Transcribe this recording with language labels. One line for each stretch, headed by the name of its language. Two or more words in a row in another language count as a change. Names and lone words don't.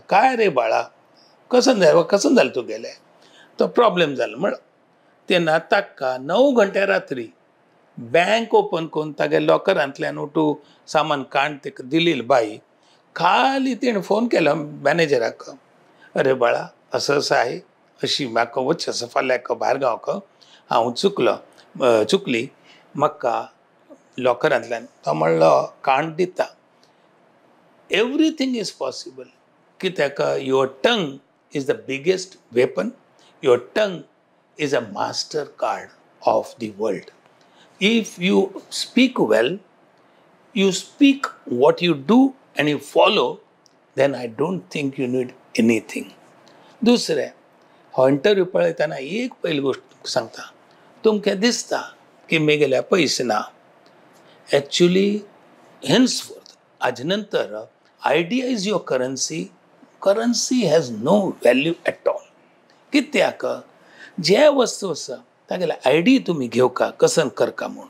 Konkani: काय रे बाळा कसन जालें तूं गेलें. तो प्रॉब्लेम जालो म्हण तेन्ना ताका 9 घंटे रात्री बँक ओपन करून तागे लॉकरांतल्यान उठू सामान काण ताका दिली बाई. खाली तिणें फोन केलो मॅनेजराक. अरे बाळा असं असं आहे अशी म्हाका वचचें आसा फाल्यां भायर गांवक हांव चुकली म्हाका लॉकरांतल्यान. तो म्हणलो काण दिता.
English: everything is possible. कित्याक your tongue is the biggest weapon. your tongue is a master card of the world. if you speak well, you speak what you do and you follow, then I don't think you need anything.
Konkani: दुसरें हो इंटरव्यू पळयतना एक पयली गोष्ट सांगता. तुमकां दिसता की म्हगेल्या पयशे ना.
English: एक्चुअली henceforth
Konkani: हाजे नंतर
English: idea is your currency. currency has no value at all.
Konkani: कित्याक जे वस्तू आसा तागेले आयडी तुमी घेवका कसन करका म्हणून.